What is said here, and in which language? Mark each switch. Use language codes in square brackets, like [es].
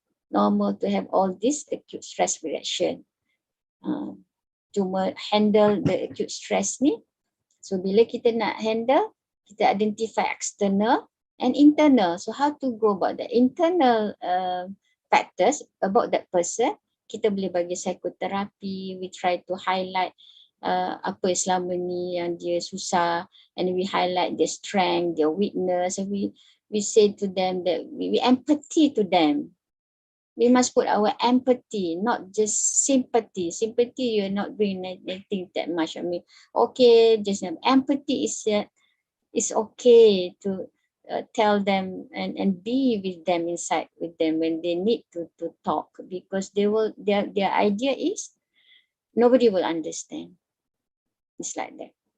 [en] Normal to have all this acute stress reaction. [ms] Cuma [en] handle the acute stress [ms] ni. [en] So [ms] bila kita nak [en] handle, [ms] kita [en] identify external and internal. So how to go about the internal factors about that person? [ms] Kita boleh bagi psikoterapi. [en] We try to highlight [ms] apa selama ni yang dia susah, [en] and we highlight their strength, their weakness, and we say to them that we empathy to them. We must put our empathy, not just sympathy. Sympathy, you're not doing anything that much. Okay, just empathy is okay to tell them and be with them, inside with them when they need to talk, because their idea is nobody will understand. It's like that.